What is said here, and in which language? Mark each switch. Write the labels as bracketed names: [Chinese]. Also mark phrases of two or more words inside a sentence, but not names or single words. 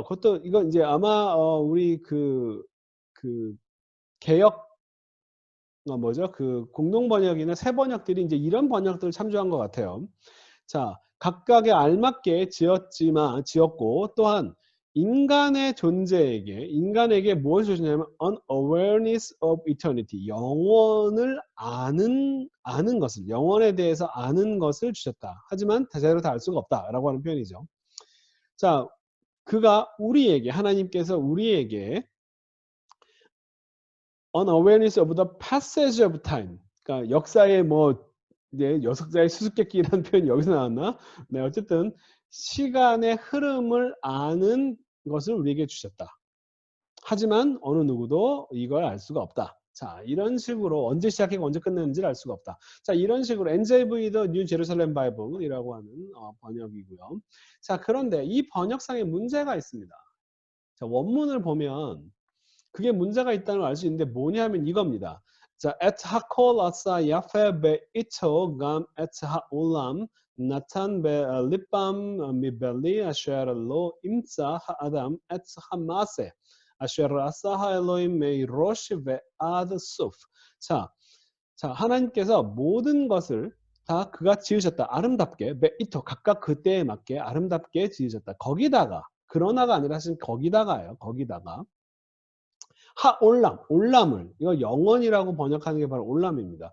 [Korean] 그것도 이건 이제 아마 우리 그 개역 뭐죠? 그 공동 번역이나 새 번역들이 이제 이런 번역들을 참조한 것 같아요. 자, 각각에 알맞게 지었고 또한 인간에게 무엇을 주냐면 [English] an awareness of eternity, [Korean] 영원을 아는 것을, 영원에 대해서 아는 것을 주셨다. 하지만 제대로 다 알 수가 없다라고 하는 표현이죠. 자, 하나님께서 우리에게 [English] an awareness of the passage of time, [Korean] 그러니까 역사의 이제 역사의 수수께끼라는 표현이 여기서 나왔나? 네, 어쨌든 시간의 흐름을 아는 것을 우리에게 주셨다. 하지만 어느 누구도 이걸 알 수가 없다. 자, 이런 식으로 언제 시작했고 언제 끝냈는지를 알 수가 없다. 자, 이런 식으로 NJV도 뉴 제루살렘 바이블이라고 하는 번역이고요. 자, 그런데 이 번역상에 문제가 있습니다. 자, 원문을 보면 그게 문제가 있다는 걸 알 수 있는데 뭐냐면 이겁니다. 자, [Hebrew] את הכל עשה יפה בעתו גם את העולם נתן בלבם מבלי אשר לא ימצא האדם את המעשה אשר עשה האלהים מראש ועד סוף. [Korean] 자, 하나님께서 모든 것을 다 그가 지으셨다. 아름답게 베이토 각각 그때에 맞게 아름답게 지으셨다. 그러나가 아니라 사실 거기다가 올람을 이거 영원이라고 번역하는 게 바로 올람입니다.